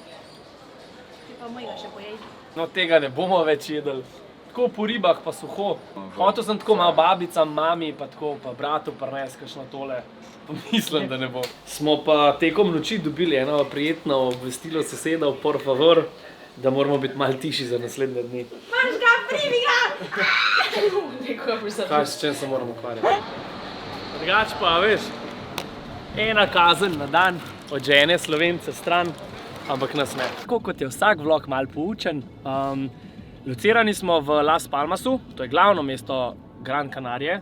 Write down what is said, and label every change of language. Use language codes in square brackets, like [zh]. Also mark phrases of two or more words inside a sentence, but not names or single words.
[sl] Ti pa mojega še pojedi. No, tega ne bomo več jedli. Tako po ribah pa suho. Hotel sem tako malo babicam, mami pa tako, pa bratu prines kakšno tole. Pa mislim, da ne bo. Smo pa tekom noči dobili eno prijetno obvestilo sosedov, [es] por favor, [sl] da moramo biti malo tiši za naslednje dni. Imaš ga, primi ga! Kaj, s čem se moramo ukvarjati? Drugač pa, veš, ena kazen na dan od žene Slovence stran, ampak nas ne. Tako kot je vsak vlog malo poučen, locirani smo v Las Palmasu, to je glavno mesto Gran Canarie.